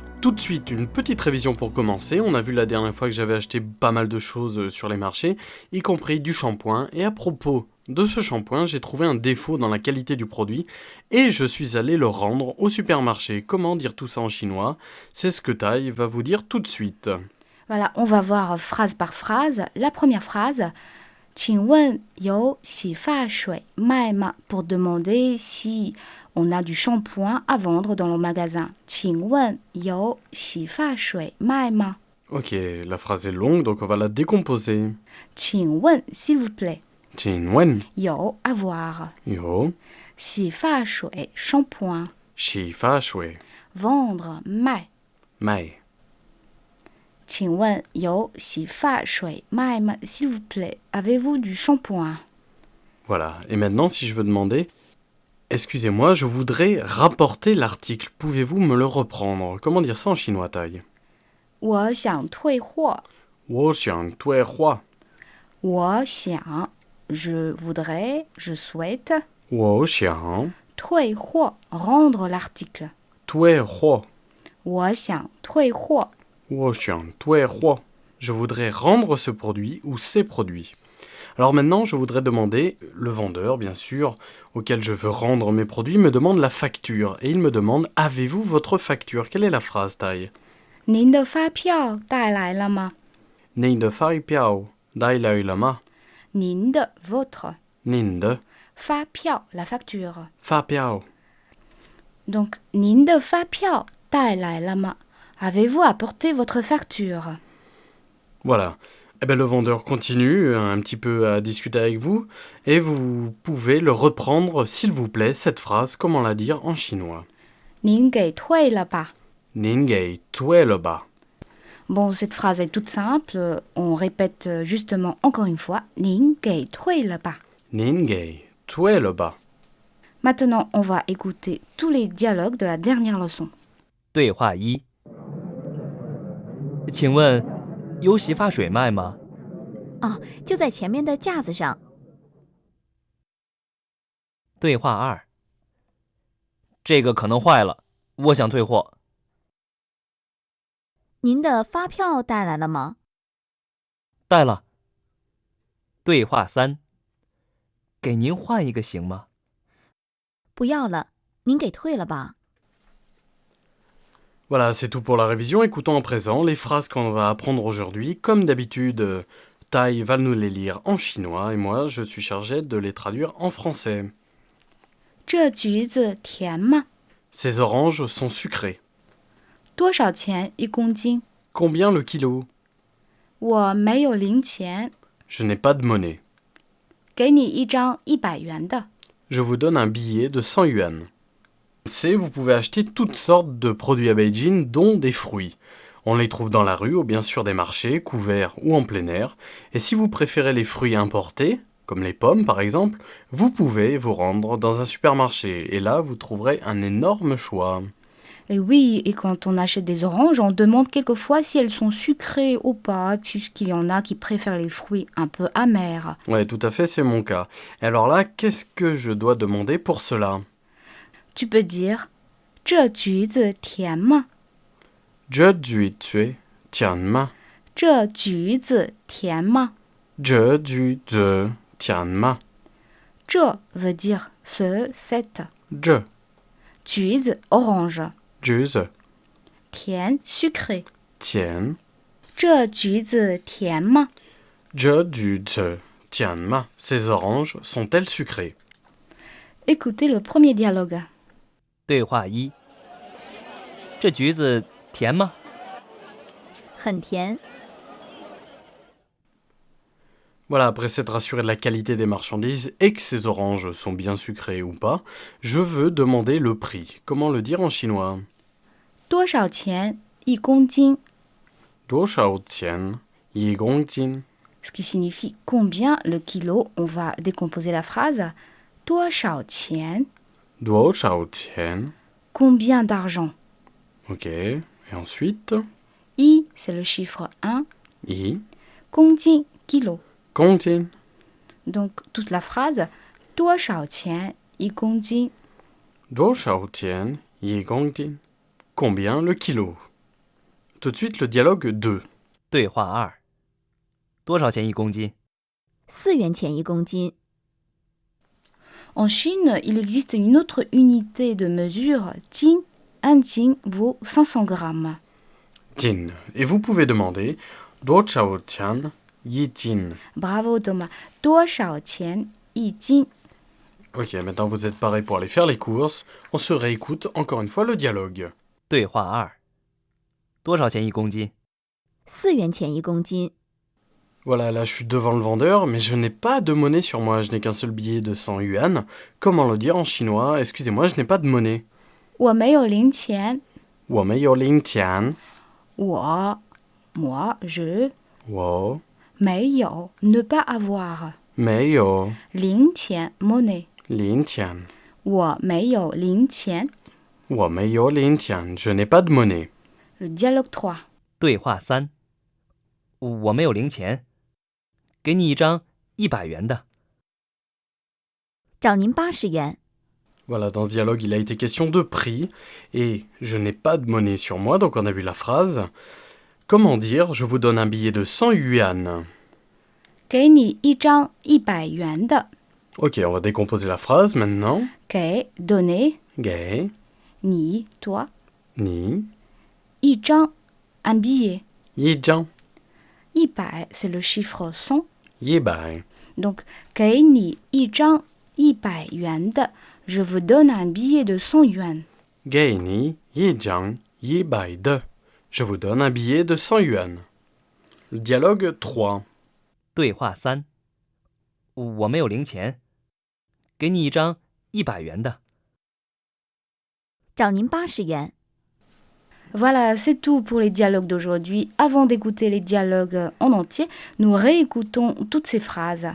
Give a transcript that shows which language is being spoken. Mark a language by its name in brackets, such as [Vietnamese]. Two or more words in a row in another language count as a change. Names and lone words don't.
[French] Tout de suite, une petite révision pour commencer. On a vu la dernière fois que j'avais acheté pas mal de choses sur les marchés, y compris du shampoing. Et à propos de ce shampoing, j'ai trouvé un défaut dans la qualité du produit et je suis allé le rendre au supermarché. Comment dire tout ça en chinois? C'est ce que Tai va vous dire tout de suite. Voilà, on va voir phrase par phrase. La première phrase, [Chinese] 请问有洗发水卖吗? [French] Pour demander si on a du shampoing à vendre dans le magasin. [Chinese] 请问有洗发水卖吗? [French] Ok, la phrase est longue, donc on va la décomposer. [Chinese] 请问, [French] s'il vous plaît. [Chinese] 请问 [French] 有, avoir. [Chinese] 有 [French] 洗发水, shampoing. [Chinese] 洗发水 [French] Vendre, 卖. [Chinese] 卖请问有洗发水卖吗? [French] S'il vous plaît, avez-vous du shampoing? Voilà, et maintenant si je veux demander, excusez-moi, je voudrais rapporter l'article, pouvez-vous me le reprendre? Comment dire ça en chinois, Tai? [Chinese] 我想退货. 我想退货我想, [French] je voudrais, je souhaite. [Chinese] 我想退货, [French] rendre l'article. [Chinese] 退货我想退货. 我想退货 [French] Je voudrais rendre ce produit ou ces produits. Alors maintenant, je voudrais demander, le vendeur, bien sûr, auquel je veux rendre mes produits, me demande la facture. Et il me demande, avez-vous votre facture? Quelle est la phrase, Tai? [Chinese] 您的发票带来了吗? 您的发票带来了吗? [French] 您的, votre. [Chinese] 您的发票, [French] la facture. [Chinese] 发票 Donc, 您的发票带来了吗? [French] Avez-vous apporté votre facture? Voilà. Eh bien, le vendeur continue un petit peu à discuter avec vous et vous pouvez le reprendre, s'il vous plaît, cette phrase, comment la dire en chinois. [Chinese] 您给退了吧? 您给退了吧? [French] Bon, cette phrase est toute simple. On répète justement encore une fois. [Chinese] 您给退了吧? 您给退了吧? [French] Maintenant, on va écouter tous les dialogues de la dernière leçon. [Chinese] 对话一，请问有洗发水卖吗？哦，就在前面的架子上。对话二，这个可能坏了，我想退货。您的发票带来了吗？带了。对话三，给您换一个行吗？不要了，您给退了吧。 [French] Voilà, c'est tout pour la révision. Écoutons à présent les phrases qu'on va apprendre aujourd'hui. Comme d'habitude, Tai va nous les lire en chinois et moi, je suis chargé de les traduire en français. [Chinese] 这橘子甜吗? [French] Ces oranges sont sucrées. [Chinese] 多少钱一公斤? [French] Combien le kilo? [Chinese] 我没有零钱. [French] Je n'ai pas de monnaie. [Chinese] 给你一张100元的. [French] Je vous donne un billet de 100 yuan. Vous pouvez acheter toutes sortes de produits à Beijing, dont des fruits. On les trouve dans la rue ou bien sûr des marchés, couverts ou en plein air. Et si vous préférez les fruits importés, comme les pommes par exemple, vous pouvez vous rendre dans un supermarché. Et là, vous trouverez un énorme choix. Et oui, et quand on achète des oranges, on demande quelquefois si elles sont sucrées ou pas, puisqu'il y en a qui préfèrent les fruits un peu amers. Ouais, tout à fait, c'est mon cas. Et alors là, qu'est-ce que je dois demander pour cela? Tu peux dire [Chinese] 这橘子甜吗? 这橘子甜吗? 这橘子甜吗? 这橘子甜吗? [French] 这 veut dire ce, cette. [Chinese] 这 [French] 橘子 orange. [Chinese] 橘子 [French] 甜 sucré. [Chinese] 甜这橘子甜吗? 这橘子甜吗? [French] Ces oranges sont-elles sucrées? Écoutez le premier dialogue. [Chinese] 对话一，这橘子甜吗？很甜。 [French] Voilà, après s'être assuré de la qualité des marchandises et que ces oranges sont bien sucrées ou pas, je veux demander le prix. Comment le dire en chinois? [Chinese] 多少钱一公斤多少钱一公斤 [French] Ce qui signifie combien le kilo. On va décomposer la phrase. [Chinese] 多少钱多少钱 [French] Combien d'argent Ok, et ensuite? I, c'est le chiffre 1. [Chinese] 一 [French] 公斤 kilo. [Chinese] 公斤 [French] Donc toute la phrase. [Chinese] 多少钱一公斤多少钱一公斤 [French] Combien le kilo? Tout de suite le dialogue 2. [Chinese] 对话2：多少钱一公斤？ 4元钱一公斤。 [French] En Chine, il existe une autre unité de mesure. Jin, un jin vaut 500 grammes. Jin. Et vous pouvez demander [Chinese] 多少钱一斤 [French] Bravo Thomas. [Chinese] 多少钱一斤 [French] Ok, maintenant vous êtes parés pour aller faire les courses. On se réécoute encore une fois le dialogue. [Chinese] 对话2：多少钱一公斤？ 4元钱一公斤。 [French] Voilà, là je suis devant le vendeur, mais je n'ai pas de monnaie sur moi. Je n'ai qu'un seul billet de 100 yuan. Comment le dire en chinois? Excusez-moi, je n'ai pas de monnaie. [Chinese] 我没有零钱我没有零钱 [French] 我 moi, je [Chinese] 我 [French] 没有 ne pas avoir [Chinese] 没有 [French] 零钱 monnaie [Chinese] 零钱我没有零钱我没有零钱 [French] Je n'ai pas de monnaie. Le dialogue 3. [Chinese] 对话3：我没有零钱，给你一张100元的。找您80元。 [French] Voilà, dans ce dialogue, il a été question de prix, et je n'ai pas de monnaie sur moi, donc on a vu la phrase. Comment dire, je vous donne un billet de 100 yuan? [Chinese] 给你一张100元的 [French] Ok, on va décomposer la phrase maintenant. 给 donner [Chinese] Gai, [French] 你 toi [Chinese] ni, [French] 一张 un billet [Chinese] 一张, [French] 100 c'est le chiffre 100 [Chinese] 一百. [French] donc [Chinese] 给你一张100元的 [French] je vous donne un billet de 100 yuan [Chinese] 给你，一张，一百的. [French] Je vous donne un billet de 100 yuan. Le dialogue 3. [Chinese] 对话3：我没有零钱，给你一张100元的。找您80元。 [French] Voilà, c'est tout pour les dialogues d'aujourd'hui. Avant d'écouter les dialogues en entier, nous réécoutons toutes ces phrases.